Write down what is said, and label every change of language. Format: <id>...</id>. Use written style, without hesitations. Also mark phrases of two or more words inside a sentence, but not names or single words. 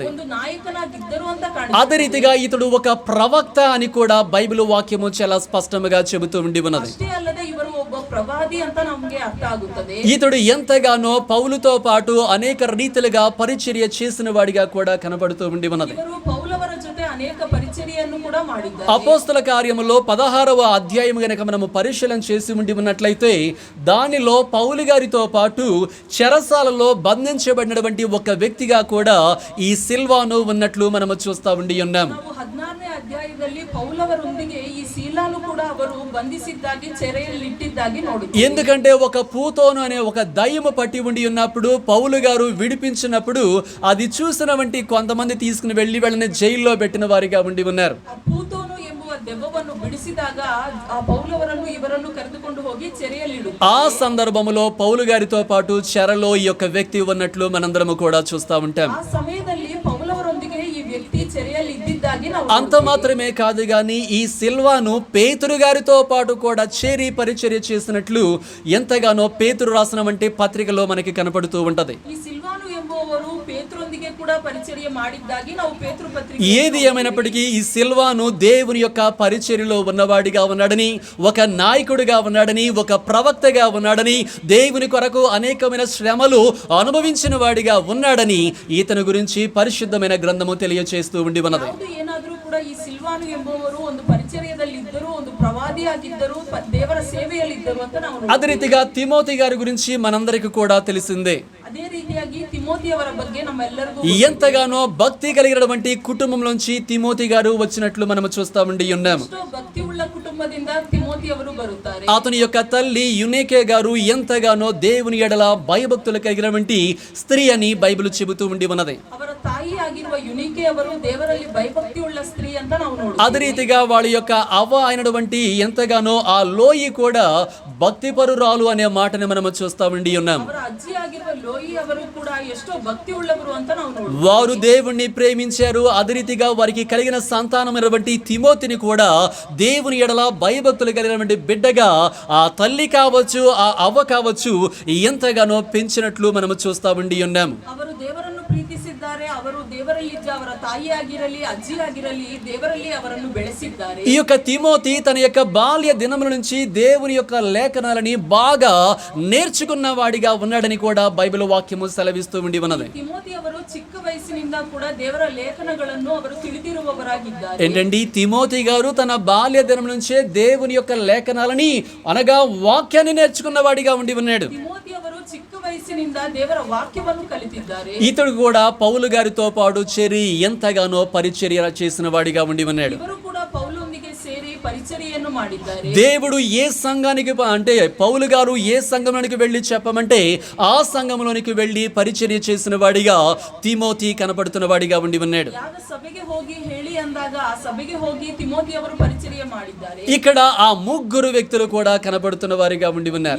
<te>అదే రీతిగా ఇతడు ఒక ప్రవక్త అని కూడా బైబిల్ వాక్యము చాలా స్పష్టంగా చెబుతూ ఉండి ఉన్నది. ఇతడు ఎంతగానో పౌలుతో పాటు అనేక రీతిలుగా పరిచర్య చేసిన వాడిగా కూడా కనబడుతూ ఉండి ఉన్నది.</te> <kn>ಅನೇಕ ಪರಿಚರ್ಯೆಯನ್ನು ಕೂಡ ಮಾಡಿದ್ದಾರೆ.</kn> <te>అపోస్తల కార్యములో 16వ అధ్యాయం గనక మనము పరిశీలన చేసి ఉండి ఉన్నట్లయితే దానిలో పౌలు గారితో పాటు చెరసాలలో బంధించబడినటువంటి ఒక వ్యక్తిగా కూడా ఈ సిల్వాను ఉన్నట్లు మనము చూస్తా ఉండి ఉన్నాం.</te> <kn>ನಾವು 16ನೇ ಅಧ್ಯಾಯದಲ್ಲಿ ಪೌಲವರೊಂದಿಗೆ ಈ ಸೀಲಾನು ಕೂಡ ಅವರು ಬಂಧಿಸಿದ್ದಾಗಿ చెరయಲ್ಲಿಟ್ಟಿದ್ದಾಗಿ ನೋಡುತ್ತೇವೆ.</kn> <te>ఎందుకంటే ఒక పూతోను అనే ఒక దయ్యము పట్టి ఉండి ఉన్నప్పుడు పౌలు గారు విడిపించినప్పుడు అది చూసిన వంటి కొంతమంది తీసుకుని వెళ్ళని జైల్లో పెట్టిన వారిగా ఉండి ఉన్నారు.</te> <kn>ಆ ಪೂತೋನು ಎಂಬುವ ದೆವ್ವವನ್ನು ಬಿಡಿಸಿದಾಗ ಆ ಪೌಲವರನ್ನು ಇವರನ್ನು ಕರೆದುಕೊಂಡು ಹೋಗಿ చెరయಲ್ಲಿಡುತ್ತಾರೆ.</kn> <te>ఆ సందర్భంలో పౌలు గారితో పాటు చెరలో ఈ యొక్క వ్యక్తి ఉన్నట్లు మనందరము కూడా చూస్తా ఉంటాం.</te> <kn>ಆ ಸಮಯದಲ್ಲಿ ಪೌಲವರೊಂದಿಗೆ ಈ ವ್ಯಕ್ತಿ చెరಯಲ್ಲಿ ఇద్దిದ್ದಾಗಿ ನಾವು</kn> <te>అంత మాత్రమే కాదు గాని ఈ సిల్వాను పేతురు గారితో పాటు కూడా చేరి పరిచర్య చేసినట్లు ఎంతగానో పేతురు రాసిన వంటి పత్రికలో మనకి కనపడుతూ ఉంటది.</te> <kn>ಈ ಸಿಲ್ವಾನು ಎಂಬುವವರು ಪೇತ್ರೊಂದಿಗೆ ಕೂಡ ಪರಿಚರ್ಯ ಮಾಡಿದ್ದಾಗಿ ನಾವು ಪೇತೃ ಪತ್ರಿಕೆ.</kn> <te>ఏది ఏమైనప్పటికీ ఈ సిల్వాను దేవుని యొక్క పరిచర్యలో ఉన్నవాడిగా ఉన్నాడని, ఒక నాయకుడిగా ఉన్నాడని, ఒక ప్రవక్తగా ఉన్నాడని, దేవుని కొరకు అనేకమైన శ్రమలు అనుభవించిన వాడిగా ఉన్నాడని ఇతని గురించి పరిశుద్ధమైన గ్రంథము తెలియచేస్తూ ఉండి ఉన్నది.</te> <kn>ಯಾವುದು ಏನಾದರೂ ಕೂಡ ಈ ಸಿಲ್ವಾನು ಎಂಬುವರು ಒಂದು ಪರಿಚರ್ಯದಲ್ಲಿ ಇದ್ದರು, ಒಂದು ಪ್ರವಾದಿಯಾಗಿದ್ದರು, ದೇವರ ಸೇವೆಯಲ್ಲಿ ಇದ್ದರು ಅಂತ ನಾವು</kn> <te>అదే రీతిగా తిమోతి గారి గురించి మనందరికీ కూడా తెలిసిందే.</te> <kn>ಅದೇ ರೀತಿಯಾಗಿ ತಿಮೋತಿಯವರ ಬಗ್ಗೆ ನಮ್ಮೆಲ್ಲರಿಗೂ</kn> <te>ఎంతగానో భక్తి కలిగినటువంటి కుటుంబంలోంచి తిమోతి గారు వచ్చినట్లు మనము చూస్తా ఉండి ఉన్నాము.</te> <kn>ಎಷ್ಟೋ ಭಕ್ತಿ ಉಳ್ಳ ಕುಟುಂಬದಿಂದ ತಿಮೋತಿಯವರು ಬರುತ್ತಾರೆ.</kn> <te>అతని యొక్క తల్లి యునేకే గారు ఎంతగానో దేవుని ఎడల భయభక్తులు కలిగినటువంటి స్త్రీ అని బైబిల్ చెబుతూ ఉండి ఉన్నది.</te> <kn>ಅವರ ತಾಯಿ ಆಗಿರುವ ಯುನಿಕೆ ಅವರು ದೇವರಲ್ಲಿ ಭಯಭಕ್ತಿ ಉಳ್ಳ ಸ್ತ್ರೀ ಅಂತ ನಾವು</kn> <te>అదే</te> <kn>ನೋಡುತ್ತೇವೆ.</kn> <te>రీతిగా వాళ్ళ యొక్క అవ్వ అయినటువంటి ఎంతగానో ఆ లోయి కూడా భక్తి పరురాలు అనే మాటని మనము చూస్తా ఉండి ఉన్నాం.</te> <kn>ಅವರ ಅಜ್ಜಿ ಆಗಿರುವ ಲೋಯಿ ಅವರು ಕೂಡ ಎಷ್ಟೋ ಭಕ್ತಿ ಉಳ್ಳವರು ಅಂತ ನಾವು ನೋಡುತ್ತೇವೆ.</kn> <te>వారు దేవుణ్ణి ప్రేమించారు. అదే రీతిగా వారికి కలిగిన సంతానమైనటువంటి తిమోతిని కూడా దేవుని ఎడల భయభక్తులు కలిగినటువంటి బిడ్డగా ఆ తల్లి కావచ్చు, ఆ అవ్వ కావచ్చు ఎంతగానో పెంచినట్లు మనము చూస్తా ఉండి ఉన్నాము.</te> <kn>ಅವರು ದೇವರನ್ನು ಪ್ರೀತಿಸಿದ್ದಾರೆ. ಅವರು ದೇವರಲ್ಲಿ ಅವರ ತಾಯಿ ಆಗಿರಲಿ, ಅಜ್ಜಿ ಆಗಿರಲಿ, ದೇವರಲ್ಲಿ ಅವರನ್ನು ಬೆಳೆಸಿದ್ದಾರೆ.</kn> <te>ఈ యొక్క తిమోతి తన యొక్క బాల్య దినముల నుంచి దేవుని యొక్క లేఖనాలని బాగా నేర్చుకున్న వాడిగా ఉన్నాడని కూడా బైబిల్ వాక్యము సెలవిస్తూ ఉండి ఉన్నది.</te> <kn>ತಿಮೋತಿ ಅವರು ಚಿಕ್ಕ ವಯಸ್ಸಿನಿಂದ ಕೂಡ ದೇವರ ಲೇಖನಗಳನ್ನು ಅವರು ತಿಳಿದಿರುವವರಾಗಿದ್ದಾರೆ.</kn> <te>ఏంటండి, తిమోతి గారు తన బాల్య దినం నుంచే దేవుని యొక్క లేఖనాలని అనగా వాక్యాన్ని నేర్చుకున్న వాడిగా ఉండి ఉన్నాడు.</te> <kn>ತಿಮೋತಿ ಅವರು ಚಿಕ್ಕ ವಯಸ್ಸಿನಿಂದ ದೇವರ ವಾಕ್ಯವನ್ನು ಕಲಿತಿದ್ದಾರೆ.</kn> <te>ఇతడు కూడా పౌలు గారితో పాటు చేరి ఎంతగానో పరిచర్య చేసిన వాడిగా ఉండి ఉన్నాడు.</te> <kn>ಇವರು ಕೂಡ ಪೌಲೊಂದಿಗೆ ಸೇರಿ ಪರಿಚರ್ಯೆಯನ್ನು ಮಾಡಿದ್ದಾರೆ.</kn> <te>దేవుడు ఏ సంఘానికి అంటే పౌలు గారు ఏ సంఘంలోనికి వెళ్ళి చెప్పమంటే ఆ సంఘంలోనికి వెళ్ళి పరిచర్య చేసిన వాడిగా తిమోతి కనపడుతున్న వాడిగా ఉండి ఉన్నాడు.</te> <kn>ಯಾವ ಸಭೆಗೆ ಹೋಗಿ ಹೇಳಿ ಅಂದಾಗ ಆ ಸಭೆಗೆ ಹೋಗಿ ತಿಮೋತಿ ಅವರು ಪರಿಚರ್ಯ ಮಾಡಿದ್ದಾರೆ.</kn> <te>ఇక్కడ ఆ ముగ్గురు వ్యక్తులు కూడా కనపడుతున్న వారిగా ఉండి ఉన్నారు.</te>